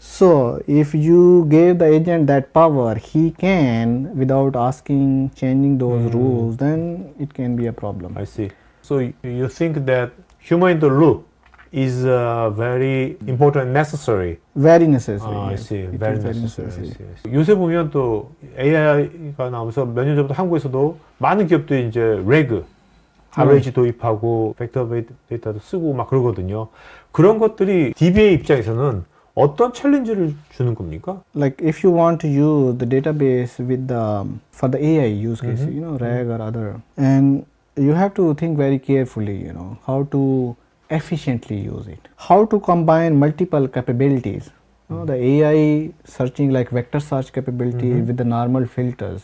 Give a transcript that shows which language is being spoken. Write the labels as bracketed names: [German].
[English] So if you gave the agent that power, he can without asking changing those rules, then it can be a problem. I see. So you think that human in the loop is very important and necessary. Very necessary. I yes. see. It Very is necessary. I necessary. see. [Korean] 요새 보면 또 AI가 나오면서 몇 년 전부터 한국에서도 많은 기업들이 이제 RAG, RAG 도입하고 벡터 데이터도 쓰고 막 그러거든요. 그런 것들이 DBA 입장에서는 어떤 챌린지를 주는 겁니까? [English] Like if you want to use the database with for the AI use case, RAG or other, and you have to think very carefully, how to efficiently use it, how to combine multiple capabilities. The AI searching like vector search capability with the normal filters.